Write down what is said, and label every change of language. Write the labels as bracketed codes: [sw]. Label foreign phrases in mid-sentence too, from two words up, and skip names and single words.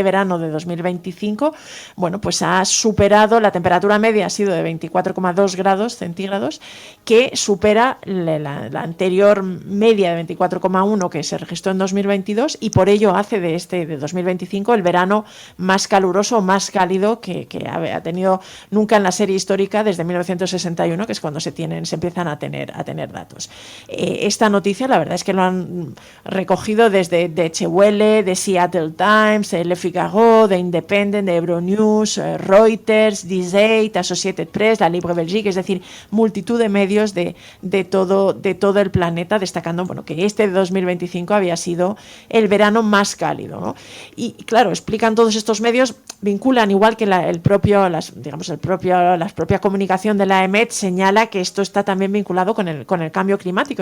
[es] verano de 2025, pues ha superado, la temperatura media ha sido de 24,2 grados centígrados, que supera la anterior media de 24,1 que se registró en 2022, y por ello hace de 2025 el verano más caluroso, más cálido que ha tenido nunca en la serie histórica desde 1961, que es cuando se empiezan a tener datos. Esta noticia, la verdad es que lo han recogido desde Deutsche Welle, de Seattle Times, Le Figaro, de Independent, de Euronews, Reuters, Die Associated Press, la Libre Belgique, es decir, multitud de medios de todo el planeta, destacando que este de 2025 había sido el verano más cálido, ¿no? Y claro, explican todos estos medios, vinculan, igual que la propia comunicación de la EMET señala que esto está también vinculado con el cambio climático.